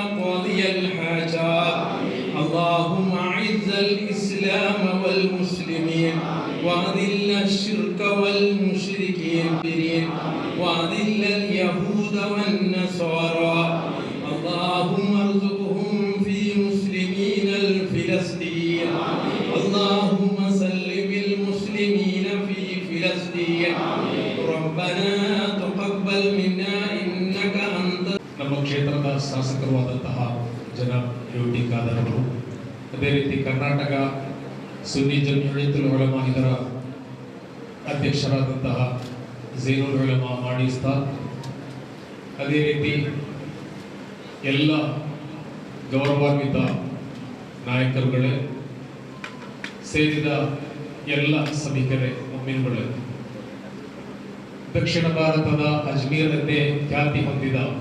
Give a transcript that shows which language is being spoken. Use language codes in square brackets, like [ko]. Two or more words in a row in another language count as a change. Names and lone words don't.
[ar] قاضي الحاجات اللهم أعز الإسلام والمسلمين وأذل الشرك والمشركين وأذل اليهود والنصارى اللهم ارزقهم في مسلمين الفلسطين اللهم سلم المسلمين في فلسطين ربنا تقبل منا إنك أنت [kn] ನಮ್ಮ ಕ್ಷೇತ್ರದ ಶಾಸಕರಾದಂತಹ ಜನಾಬ್ ಯುಟಿ ಖಾದರ್ ಅವರು, ಅದೇ ರೀತಿ ಕರ್ನಾಟಕ ಸುನ್ನಿ ಜಮೀಯತುಲ್ ಉಲಮಾ ಇದರ ಅಧ್ಯಕ್ಷರಾದಂತಹ ಝೈನುಲ್ ಉಲಮಾ ಮಾಡಿ ಉಸ್ತಾದ್, ಅದೇ ರೀತಿ ಎಲ್ಲ ಗೌರವಾನ್ವಿತ ನಾಯಕರುಗಳೇ, ಸೇರಿದ ಎಲ್ಲ ಸಭಿಕರೇ, ಮುಮಿನ್ಗಳೇ, ದಕ್ಷಿಣ ಭಾರತದ ಅಜ್ಮೀರ್ನಂತೆ ಖ್ಯಾತಿ ಹೊಂದಿದ